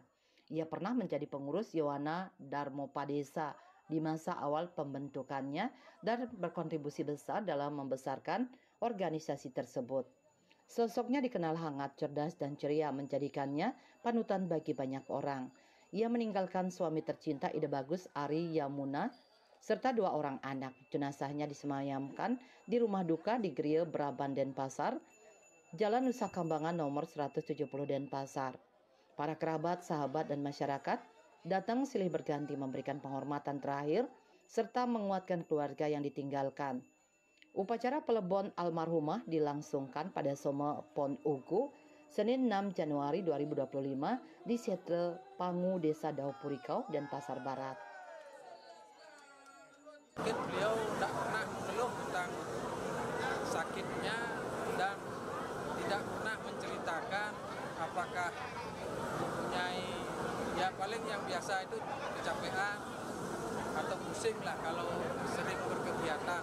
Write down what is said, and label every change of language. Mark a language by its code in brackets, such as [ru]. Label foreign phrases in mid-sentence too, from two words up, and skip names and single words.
[id] Ia pernah menjadi pengurus Yowana Darmopadesa di masa awal pembentukannya dan berkontribusi besar dalam membesarkan organisasi tersebut. Sosoknya dikenal hangat, cerdas, dan ceria, menjadikannya panutan bagi banyak orang. Ia meninggalkan suami tercinta Ida Bagus Ari Yamuna serta 2 orang anak. Jenazahnya disemayamkan di rumah duka di Griel Braban Denpasar, Jalan Nusa Kambangan nomor 170 Denpasar. Para kerabat, sahabat, dan masyarakat datang silih berganti memberikan penghormatan terakhir serta menguatkan keluarga yang ditinggalkan. Upacara pelebon almarhumah dilangsungkan pada Soma Pon Ugu, Senin 6 Januari 2025 di Setre Pangu, Desa Daupurikau, Denpasar Barat. Mungkin beliau tidak pernah mengeluh tentang sakitnya dan tidak pernah menceritakan apakah mempunyai, ya paling yang biasa itu kecapean atau pusing lah kalau sering berkegiatan.